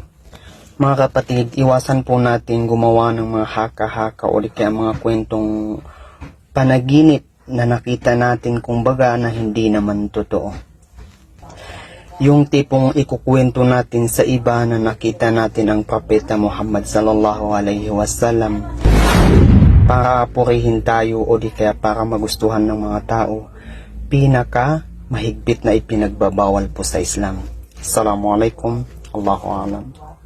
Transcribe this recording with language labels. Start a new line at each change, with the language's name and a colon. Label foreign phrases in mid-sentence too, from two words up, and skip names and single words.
Filipino: Mga kapatid, iwasan po natin gumawa ng mga haka-haka o kaya mga kwentong panaginip na nakita natin kumbaga na hindi naman totoo. Yung tipong ikukwento natin sa iba na nakita natin ang Propeta Muhammad
Arabic: صلى الله عليه وسلم
Filipino: para purihin tayo o di kaya para magustuhan ng mga tao, pinaka mahigpit na ipinagbabawal po sa Islam.
Arabic: السلام عليكم، الله أعلم.